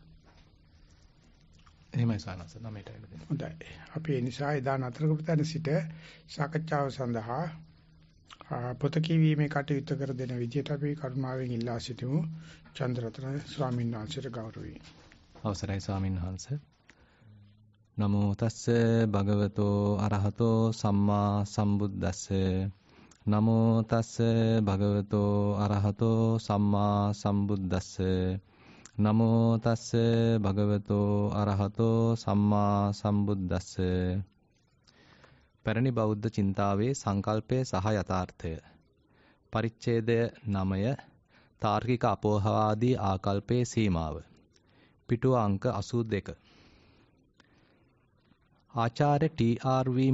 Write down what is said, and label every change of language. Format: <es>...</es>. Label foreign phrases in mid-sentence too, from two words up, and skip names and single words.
<si>එහෙමයි සානස 9ට ඇවිල්ලා. හොඳයි. අපි ඒ නිසා එදා නතර කරපු තැන සිට සාකච්ඡාව සඳහා පොත කියවීමේ කටයුතු කර දෙන විදිහට අපි කරුණාවෙන් ඉල්ලා සිටිමු. චන්ද්‍රරත්න ස්වාමීන් වහන්සේට ගෞරවයෙන්. අවසරයි ස්වාමීන් වහන්සේ.</si> <pi>නමෝ තස්ස භගවතෝ අරහතෝ සම්මා සම්බුද්දස්ස නමෝ තස්ස භගවතෝ අරහතෝ සම්මා සම්බුද්දස්ස නමෝ තස්ස භගවතෝ අරහතෝ සම්මා සම්බුද්දස්ස.</pi> <si>පැරණි බෞද්ධ චින්තාවේ සංකල්පය සහ යථාර්ථය පරිච්ඡේදය 9 තාර්කික අපෝහවාදී ආකල්පයේ සීමාව පිටුව අංක 82. ආචාර්ය ටී.ආර්.වී.</si>